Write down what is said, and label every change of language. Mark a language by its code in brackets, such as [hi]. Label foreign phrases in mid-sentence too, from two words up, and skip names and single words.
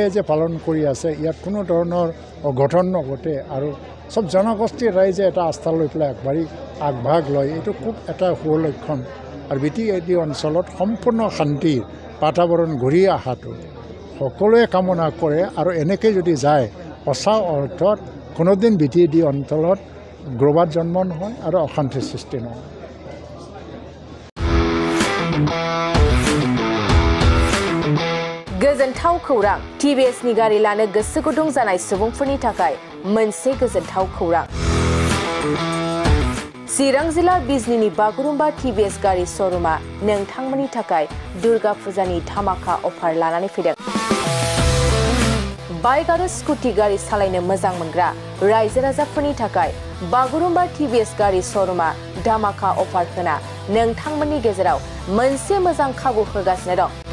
[as] যে পালন কৰি আছে ইয়াত কোনো ধৰণৰ অঘটন নঘটে আৰু চব জনগোষ্ঠীৰ ৰাইজে এটা আস্থা লৈ পেলাই আগভাগ লয় এইটো খুব এটা সুলক্ষণ আৰু BTD অঞ্চলত সম্পূৰ্ণ শান্তিৰ বাতাবৰণ ঘূৰি অহাটো সকলোৱে কামনা কৰে আৰু এনেকৈ যদি যায় সঁচা অৰ্থত কোনোদিন BTD অঞ্চলত গ্ৰবাদ জন্ম নহয় আৰু অশান্তিৰ সৃষ্টি নহয় [brx] गोजोनथाव खौरां TVS नि गारि लानो गोसो गुदुं जानाय सुबुंफोरनि थाखाय मोनसे गोजोनथाव खौरां चिरां जिल्ला बिजनीनि बागुरुम्बा TVS गारि श'रुमा नोंथांमोननि थाखाय दुर्गा फुजानि धामाका अफार लानानै फैदों बाइक आरो स्कुटि गारि सालायनो मोजां मोनग्रा रायजो राजाफोरनि थाखाय बागुरुम्बा TVS गारि श'रुमा धामाका अफार होना नोंथांमोननि गेजेराव मोनसे मोजां खाबु होगासिनो दं